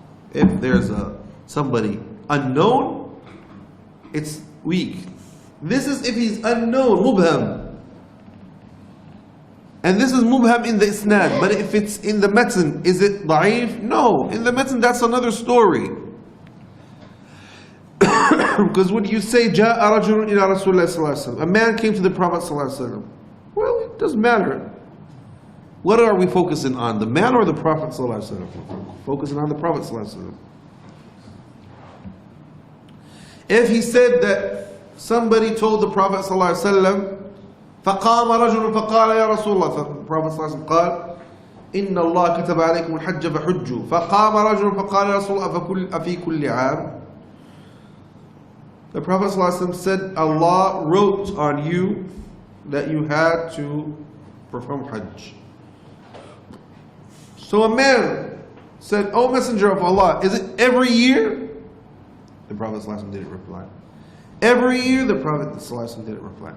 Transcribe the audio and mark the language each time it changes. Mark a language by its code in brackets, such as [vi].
[en] If there's somebody unknown, it's weak. This is if he's unknown, mubham. And this is mubham in the isnad. But if it's in the matn, is it da'if? No. In the matn, that's another story. Because when you say, [ar] جَاءَ رَجُلٌ إِلَى رَسُولِ اللَّهِ صَلَّى اللَّهُ عَلَيْهِ وَسَلَّمَ, [en] a man came to the Prophet صلى الله عليه وسلم. Well, it doesn't matter. What are we focusing on? The man or the Prophet صلى الله عليه وسلم? Focusing on the Prophet صلى الله عليه وسلم. If he said that somebody told the Prophet [ar] صلى الله عليه وسلم, فقام رجل فقال يا رسول الله, the Prophet صلى الله عليه وسلم قال إن الله كتب عليكم الحج فحجوا فقام رجل فقال يا رسول الله أفي كل عام. [en] The Prophet ﷺ said, Allah wrote on you that you had to perform Hajj. So a man said, O Messenger of Allah, is it every year? The Prophet ﷺ didn't reply. Every year, the Prophet ﷺ didn't reply.